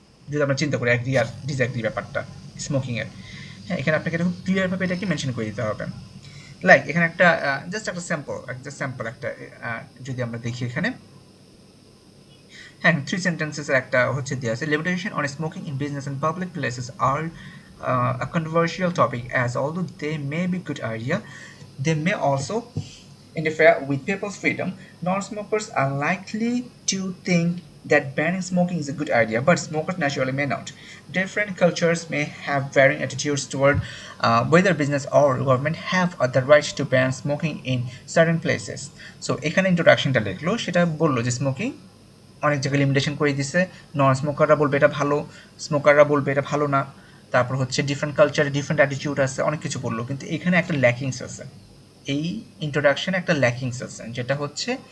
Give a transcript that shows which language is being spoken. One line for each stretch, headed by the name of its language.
Bangla: যদি আমরা চিন্তা করি অ্যাগ্রি আর ডিসঅ্যাগ্রি ব্যাপারটা স্মোকিংয়ের, হ্যাঁ এখানে আপনাকে এটা খুব ক্লিয়ারভাবে এটাকে মেনশন করে দিতে হবে। লাইক এখানে একটা জাস্ট একটা স্যাম্পল একটা যদি আমরা দেখি এখানে, হ্যাঁ 3 সেন্টেন্সেসের একটা হচ্ছে দেওয়া আছে।
English: Limitation on smoking in business and public places আর a controversial topic, as although they may be good idea, they may also interfere with people's freedom. Non-smokers are likely to think that banning smoking is a good idea, but smokers naturally may not. Different cultures may have varying attitudes toward whether business or government have the right to ban smoking in certain places.
Bangla: So এখানে ইন্ট্রোডাকশনটা লিখলো, সেটা বললো যে smoking অনেক জায়গায় limitation করে দিছে, নন স্মোকাররা বলবে এটা ভালো, স্মোকাররা বলবে এটা ভালো না, তারপর হচ্ছে ডিফারেন্ট কালচারে ডিফারেন্ট অ্যাটিটিউড আছে, অনেক কিছু বললো, কিন্তু এখানে একটা ল্যাকিংস আছে, এই ইন্ট্রোডাকশনে একটা ল্যাকিংস আছে, যেটা হচ্ছে